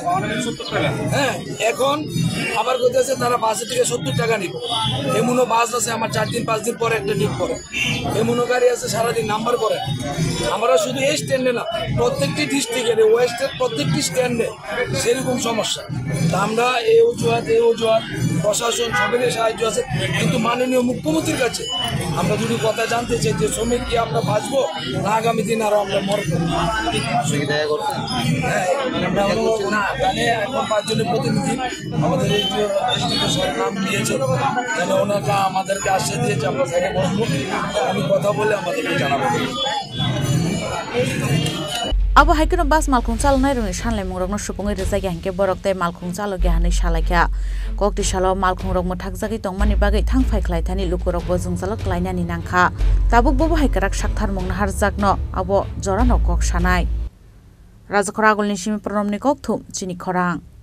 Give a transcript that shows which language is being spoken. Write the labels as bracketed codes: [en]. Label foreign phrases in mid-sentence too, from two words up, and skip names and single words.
[bn] হ্যাঁ এখন আবার করতেছে তারা বাসে থেকে 70 টাকা নিব এমনও বাস আছে আমার 4 দিন 5 দিন পরে একটা ডিপ করে এমনও গাড়ি আছে সারাদিন নাম্বার করে আমরা শুধু এই স্ট্যান্ডে না প্রত্যেকটি ডিস্ট্রিক্টের ওয়েস্টের প্রত্যেকটি স্ট্যান্ডে সেরকম সমস্যা তা আমরা এই অজুহাত প্রশাসন সবেরই সাহায্য আছে কিন্তু মাননীয় মুখ্যমন্ত্রীর কাছে আমরা যদি কথা জানতে চাই যে শ্রমিক কি আমরা বাঁচবো না আগামী দিন আরো আমরা মরবো না তাহলে এখন 5 জনের প্রতিনিধি আমাদের এই যে নাম দিয়েছে তাহলে ওনারা আমাদেরকে আশ্বাস দিয়েছে আমরা সাইডে বসবো আমি কথা বলে আমাদেরকে জানাবো [trp] Abo haikeno bas malkhung chalnai rungni sanlai mungrokno supungai rijagi hingke borok tei malkhung chalogi hanai salaikha kokti salo malkhung rok mothakjagui tongmani bagui thangphai khlaithani lukurok bo jungjalok klainani nangkha tabuk bobo haikarak sakthar mungna harjakno abo jorano kok sanai Rajakhora agolni simi pronomni kokthum chini khorang